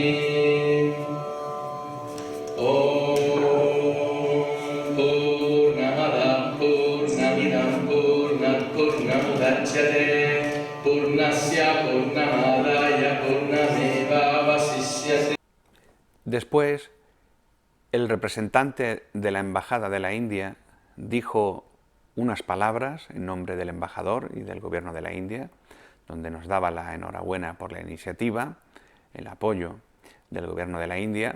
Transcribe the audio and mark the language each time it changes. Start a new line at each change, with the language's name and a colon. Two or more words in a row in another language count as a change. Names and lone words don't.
Sanskrit: ॐ पूर्णमदः पूर्णमिदम् पूर्णात् पूर्णमुदच्यते, पूर्णस्य पूर्णमादाय पूर्णमेव वशिष्यते.
Spanish: Después, el representante de la Embajada de la India dijo unas palabras en nombre del embajador y del gobierno de la India, donde nos daba la enhorabuena por la iniciativa, el apoyo del gobierno de la India.